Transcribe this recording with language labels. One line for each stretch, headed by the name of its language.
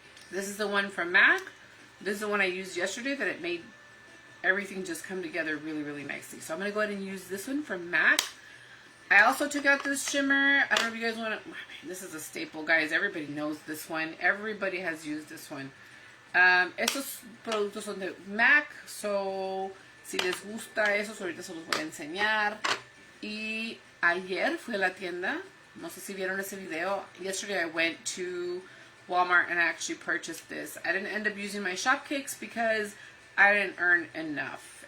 English: This is the one from MAC. This is the one I used yesterday that it made everything just come together really, really nicely. So I'm going to go ahead and use this one from MAC. I also took out this shimmer. I don't know if you guys want to... This is a staple, guys. Everybody knows this one. Everybody has used this one.
Spanish: Estos productos son de MAC, so si les gusta esos, ahorita se los voy a enseñar. Y ayer fui a la tienda, no sé si vieron ese video.
English: Yesterday I went to Walmart and I actually purchased this. I didn't end up using my shop kicks because I didn't earn enough.